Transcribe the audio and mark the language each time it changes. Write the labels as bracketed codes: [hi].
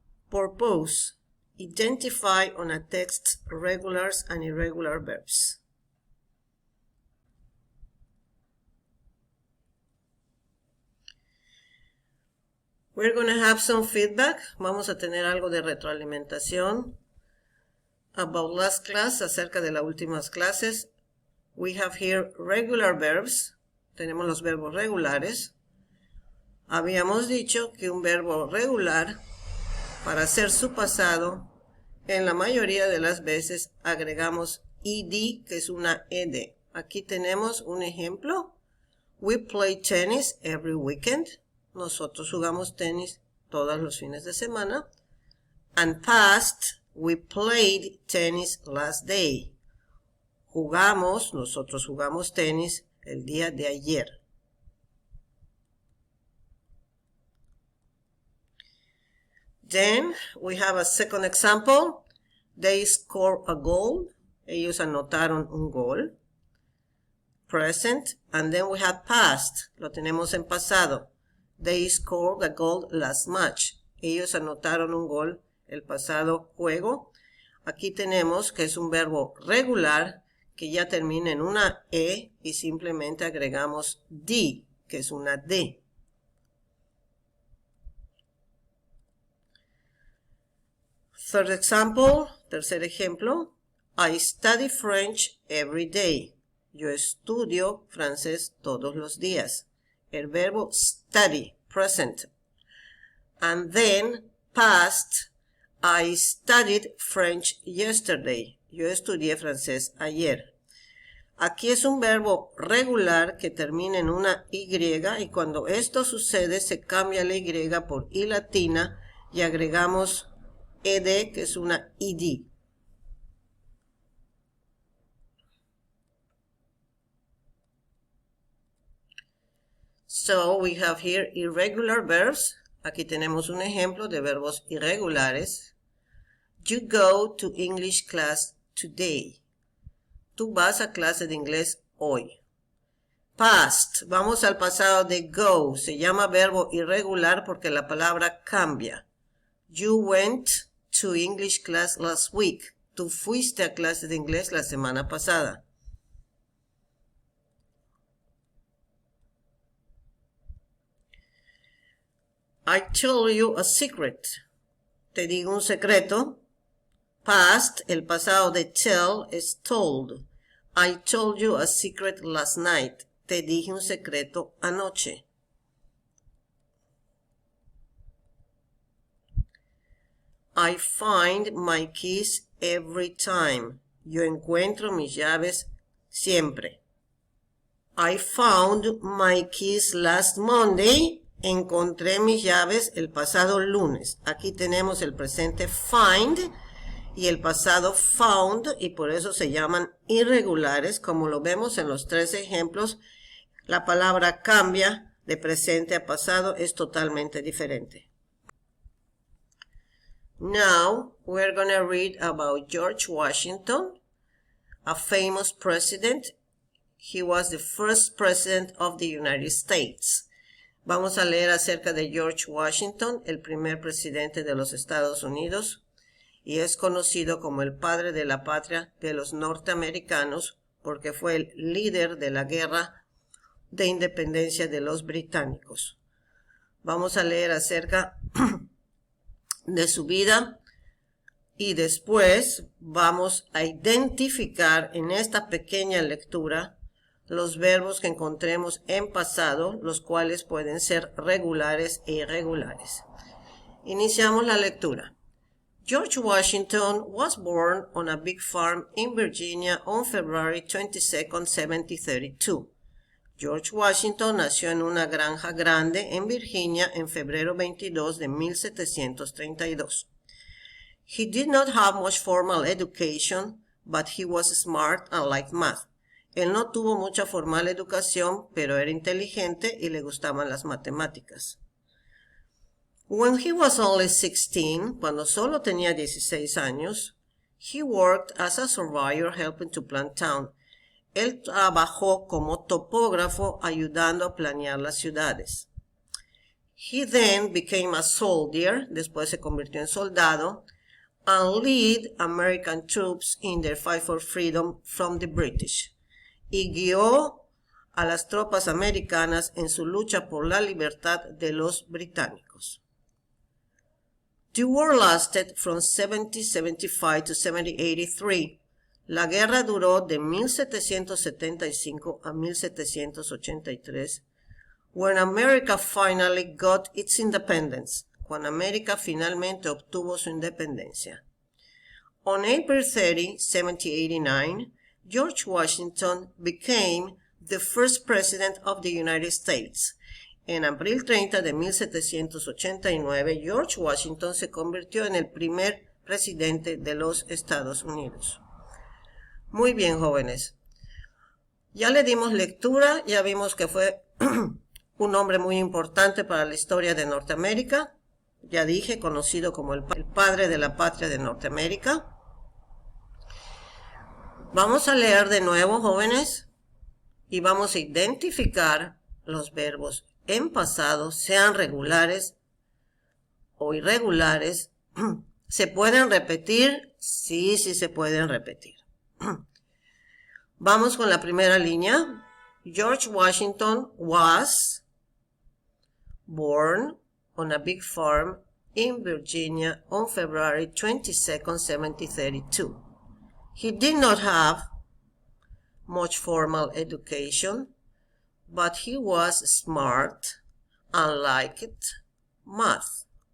[en] Purpose. Identify on a text regulars and irregular verbs. We're going to have some feedback. [es] Vamos a tener algo de retroalimentación [en] about last class, [es] acerca de las últimas clases. [en] We have here regular verbs. [es] Tenemos los verbos regulares. Habíamos dicho que un verbo regular, para hacer su pasado, en la mayoría de las veces agregamos ed, que es una ed. Aquí tenemos un ejemplo. [en] We play tennis every weekend. [es] Nosotros jugamos tenis todos los fines de semana. [en] And past, we played tennis last day. [es] Nosotros jugamos tenis el día de ayer. [en] Then we have a second example. They scored a goal. [es] Ellos anotaron un gol. [en] Present. And then we have past. [es] Lo tenemos en pasado. [en] They scored a goal last match. [es] Ellos anotaron un gol el pasado juego. Aquí tenemos que es un verbo regular que ya termina en una E y simplemente agregamos D, que es una D. [en] Third example, [es] tercer ejemplo. [en] I study French every day. [es] Yo estudio francés todos los días. El verbo study, present. [en] And then past, I studied French yesterday. [es] Yo estudié francés ayer. Aquí es un verbo regular que termina en una Y y cuando esto sucede se cambia la Y por I latina y agregamos ed, que es una id. [en] So we have here irregular verbs. [es] Aquí tenemos un ejemplo de verbos irregulares. [en] You go to English class today. [es] Tú vas a clase de inglés hoy. Past. Vamos al pasado de go. Se llama verbo irregular porque la palabra cambia. [en] You went to English class last week. [es] Tú fuiste a clase de inglés la semana pasada. [en] I tell you a secret. [es] Te digo un secreto. Past, el pasado de tell es told. [en] I told you a secret last night. [es] Te dije un secreto anoche. [en] I find my keys every time. [es] Yo encuentro mis llaves siempre. [en] I found my keys last Monday. [es] Encontré mis llaves el pasado lunes. Aquí tenemos el presente find y el pasado found y por eso se llaman irregulares. Como lo vemos en los tres ejemplos, la palabra cambia de presente a pasado, es totalmente diferente. [en] Now we're going to read about George Washington, a famous president. He was the first president of the United States. [es] Vamos a leer acerca de George Washington, el primer presidente de los Estados Unidos, y es conocido como el padre de la patria de los norteamericanos porque fue el líder de la guerra de independencia de los británicos. Vamos a leer acerca de su vida y después vamos a identificar en esta pequeña lectura los verbos que encontremos en pasado, los cuales pueden ser regulares e irregulares. Iniciamos la lectura. [en] George Washington was born on a big farm in Virginia on February 22nd, 1732. [es] George Washington nació en una granja grande en Virginia en febrero 22 de 1732. [en] He did not have much formal education, but he was smart and liked math. [es] Él no tuvo mucha formal educación, pero era inteligente y le gustaban las matemáticas. [en] When he was only 16, [es] cuando solo tenía 16 años, [en] he worked as a surveyor helping to plan town. [es] Él trabajó como topógrafo ayudando a planear las ciudades. [en] He then became a soldier, [es] después se convirtió en soldado, [en] and led American troops in their fight for freedom from the British. [es] Y guió a las tropas americanas en su lucha por la libertad de los británicos. [en] The war lasted from 1775 to 1783. [es] La guerra duró de 1775 a 1783, [en] when America finally got its independence, [es] cuando América finalmente obtuvo su independencia. [en] On April 30, 1789, George Washington became the first president of the United States. [es] En abril 30 de 1789, George Washington se convirtió en el primer presidente de los Estados Unidos. Muy bien, jóvenes. Ya le dimos lectura, ya vimos que fue un hombre muy importante para la historia de Norteamérica. Ya dije, conocido como el padre de la patria de Norteamérica. Vamos a leer de nuevo, jóvenes, y vamos a identificar los verbos en pasado, sean regulares o irregulares. ¿Se pueden repetir? Sí, sí se pueden repetir. Vamos con la primera línea. [en] George Washington was born on a big farm in Virginia on February 22nd, 1732. He did not have much formal education, but he was smart and liked math.